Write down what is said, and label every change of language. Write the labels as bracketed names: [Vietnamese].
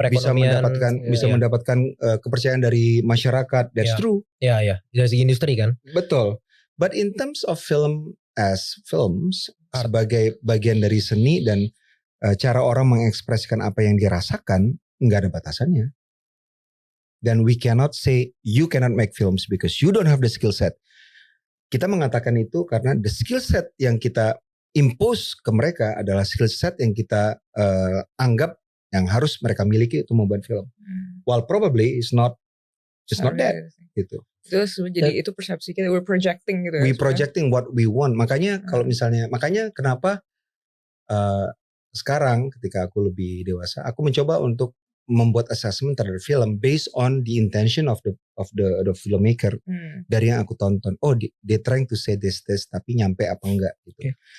[Indonesian] bisa mendapatkan kepercayaan dari masyarakat. [English] That's true. [Indonesian] Iya. Dari segi industri kan. Betul. [English] But in terms of film as films, [Indonesian] sebagai bagian dari seni dan cara orang mengekspresikan apa yang dirasakan, nggak ada batasannya. Dan [English] we cannot say you cannot make films because you don't have the skill set. [Indonesian] Kita mengatakan itu karena the skill set yang kita impose ke mereka adalah skill set yang kita anggap yang harus mereka miliki untuk membuat film. [English] While probably it's not that gitu. [Indonesian] Terus jadi itu persepsi kita, [English] we're projecting [Indonesian] gitu. [English] We projecting what we want. [Indonesian] Makanya kalau makanya kenapa sekarang ketika aku lebih dewasa, aku mencoba untuk membuat assessment terhadap film [English] based on the intention of the filmmaker [Indonesian] dari yang aku tonton. [English] Oh, they trying to say this [Indonesian] tapi nyampe apa enggak gitu.